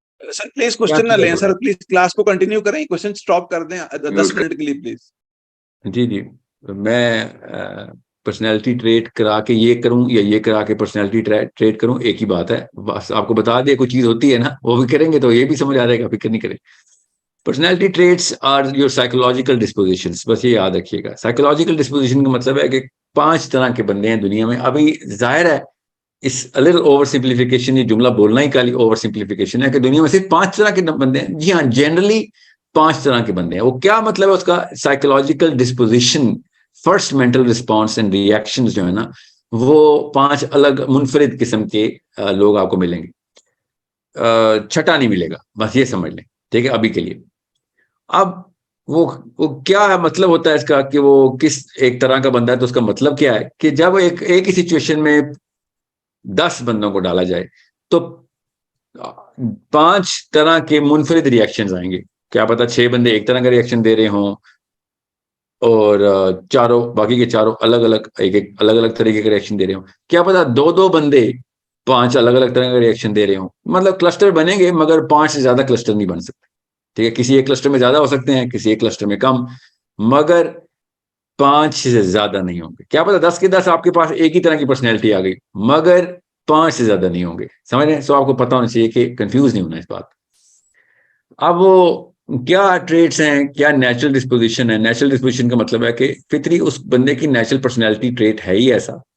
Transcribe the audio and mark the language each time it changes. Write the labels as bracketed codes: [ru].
[ur] Sir please question نہ لیں سر، please class کو کنٹینیو کریں. کوشچن سٹاپ کر دیں 10 منٹ کے لیے پلیز. جی میں پرسنالٹی ٹریٹ کرا کے یہ کروں یا یہ کرا کے پرسنالٹی ٹریٹ کروں، ایک ہی بات ہے. بس آپ کو بتا دیا کوئی چیز ہوتی ہے نا، وہ بھی کریں گے تو یہ بھی سمجھ آ جائے گا، فکر نہیں کریں. [en] Personality traits are your psychological dispositions. [ur] بس یہ یاد رکھیے گا. سائیکولوجیکل ڈسپوزیشن کا مطلب ہے کہ 5 طرح کے بندے ہیں دنیا میں. ابھی ظاہر ہے اس اوور سمپلیفیکیشن، یہ جملہ بولنا ہی کالی اوور سمپلیفیکیشن ہے کہ دنیا میں صرف 5 طرح کے بندے ہیں. جی ہاں، جنرلی 5 طرح کے بندے ہیں. وہ کیا مطلب ہے اس کا؟ Psychological disposition, [en] first mental response and reaction [ur] جو ہے نا، وہ 5 الگ منفرد قسم کے لوگ آپ کو ملیں گے. چھٹا نہیں ملے گا، بس یہ سمجھ لیں. ٹھیک ہے، ابھی کے لیے. اب وہ کیا مطلب ہوتا ہے اس کا کہ وہ کس ایک طرح کا بندہ ہے؟ تو اس کا مطلب کیا ہے کہ جب ایک ہی سچویشن میں 10 بندوں کو ڈالا جائے تو 5 طرح کے منفرد ریئیکشنز آئیں گے. کیا پتا 6 بندے ایک طرح کا ریئیکشن دے رہے ہوں اور باقی کے چاروں الگ الگ طریقے کا ریئیکشن دے رہے ہوں. کیا پتا 2 بندے 5 الگ الگ طرح کا ریئیکشن دے رہے ہوں. مطلب کلسٹر بنیں گے مگر 5 سے زیادہ کلسٹر نہیں بن سکتے. ٹھیک ہے، کسی ایک کلسٹر میں زیادہ ہو سکتے ہیں، کسی ایک کلسٹر میں کم، مگر 5 سے زیادہ نہیں ہوں گے. کیا پتا 10 کے 10 آپ کے پاس ایک ہی طرح کی پرسنالٹی آ گئی، مگر 5 سے زیادہ نہیں ہوں گے. سمجھ رہے ہیں؟ سو آپ کو پتا ہونا چاہیے کہ کنفیوز نہیں ہونا اس بات. اب وہ کیا ٹریٹس ہیں، کیا نیچرل ڈسپوزیشن ہے؟ نیچرل ڈسپوزیشن کا مطلب ہے کہ فطری اس بندے کی نیچرل پرسنالٹی ٹریٹ ہے ہی ایسا.